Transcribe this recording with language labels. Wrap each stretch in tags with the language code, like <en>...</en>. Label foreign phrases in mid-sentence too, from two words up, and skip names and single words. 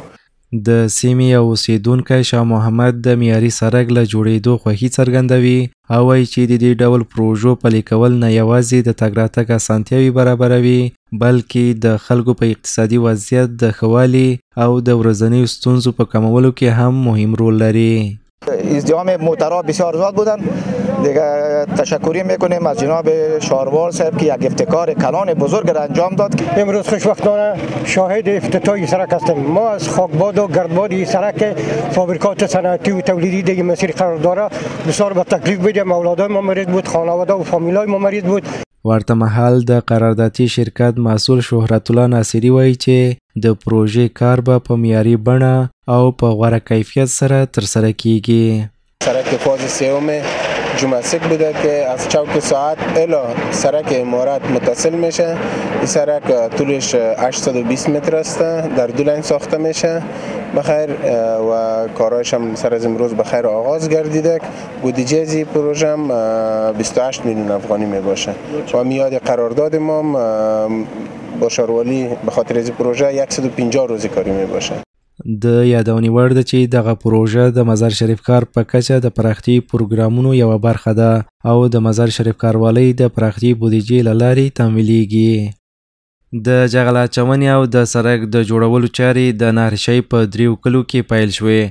<ps>د سیمې یو اوسیدونکی شاه محمد د معیاري سړک له جوړېدو خوښي څرګندوي او وایي چې د دې ډول پروژو پلي کول نه یوازې د تګ راتګ اسانتیاوې برابروي بلکې د خلکو په اقتصادي وضعیت د ښه والي او د ورځنیو ستونزو په کمولو کې هم مهم رول لري.</ps> <fa>ازدحام موترها بسیار زیاد بودن دیگه. تشکری میکنیم از جناب شاروار صاحب که یک ابتکار کلان بزرگ را انجام داد. امروز خوشبختانه شاهد افتتاح سرک هستیم. ما از خاکباد و گردباد این سرک فابریکات صنعتی و تولیدی دیگه مسیر قرار داره بسیار به تکلیف بودیم. اولادای ما مریض بود، خانواده و فامیلای ما مریض بود.</fa> <ps>ورته مهال د قراردادي شرکت مسئول شهرت الله ناصری وایي چې د پروژې کار به په معیاري بڼه او په غوره کیفیت سره ترسره کیږي.</ps> <fa>سرک فاز سوم جمعسک بوده که از چوک ساعت الی سرک امارات متصل میشه. این سرک طولش 820 متر است، در دو لین ساخته میشه بخیر و کارایش هم سر از امروز بخیر آغاز گردیده. بودجه از این پروژه هم 28 میلیون افغانی میباشه و میاد قرارداد ما با شاروالی به خاطر از پروژه 150 روزی کاری میباشه.</fa> <ps>د یادونې وړ ده چې دغه پروژه د مزار شریف ښار په کچه د پراختیايي پروګرامونو یوه برخه ده او د مزار شریف ښاروالۍ د پراختیايي بودیجې له لارې تمویلیږي. د جغل اچونې او د سړک د جوړولو چارې د نهرشۍ په 3 کلو کې پیل شوې.</ps>